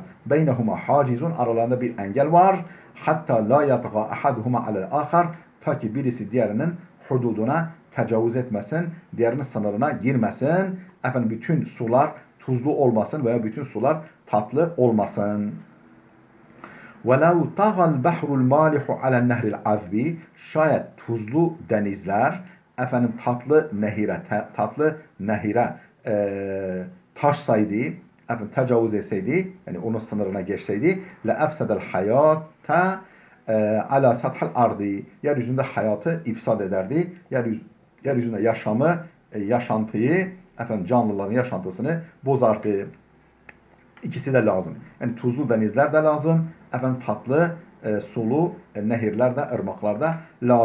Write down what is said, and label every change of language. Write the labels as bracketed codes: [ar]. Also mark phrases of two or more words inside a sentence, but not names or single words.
[ar] بينهما حاجز [tr] aralarında bir engel var. [ar] حتى لا يطغى أحدهما على الآخر [tr] ta ki birisi diğerinin hududuna tecavüz etmesin, diğerinin sınırına girmesin. Efendim bütün sular tuzlu olmasın veya bütün sular tatlı olmasın. [ar] وَلَوْ طَغَى الْبَحْرُ الْمَالِحُ عَلَى النَّهْرِ الْعَذْبِ [tr] şayet tuzlu denizler efendim tatlı nehire taşsaydı, efendim tecavüz etseydi, yani onun sınırına geçseydi, [ar] لَاَفْسَدَ الْحَيَاةَ عَلَى سَطْحَ الْاَرْضِ [tr] yeryüzünde hayatı ifsad ederdi. Yeryüzünde yaşantıyı, efendim canlıların yaşantısını bozardı. İkisi de lazım. Yani tuzlu denizler de lazım. Efendim tatlı, sulu nehirler de, ırmaklar da lazım.